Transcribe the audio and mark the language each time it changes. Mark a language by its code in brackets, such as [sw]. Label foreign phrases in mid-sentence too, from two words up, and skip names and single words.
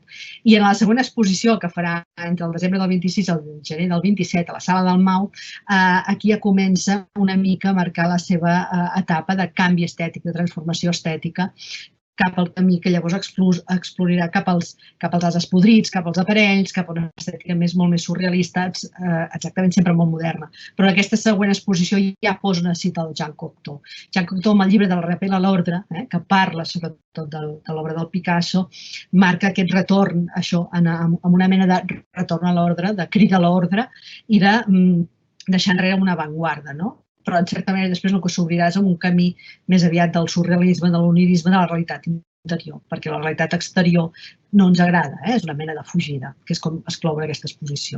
[ca] I en la segona exposició que farà entre el desembre del 26 i el gener del 27 a la Sala del MAU, aquí ja comença una mica a marcar la seva etapa de canvi estètic, de transformació estètica, cap al camí que llavors explorarà cap als ases podrits, cap als aparells, cap a una estètica molt més surrealista, exactament sempre molt moderna. Però en aquesta següent exposició ja posa una cita del Jean Cocteau. Jean Cocteau, amb el llibre del Rappel à l'ordre, que parla sobretot de l'obra del Picasso, marca aquest retorn, amb una mena de retorn a l'ordre, de crida a l'ordre i de deixar enrere una avantguarda, però en certa manera després el que s'obrirà és un camí més aviat del surrealisme, de l'onirisme, de la realitat interior, perquè la realitat exterior no ens agrada, és una mena de fugida, que és com es clou aquesta exposició.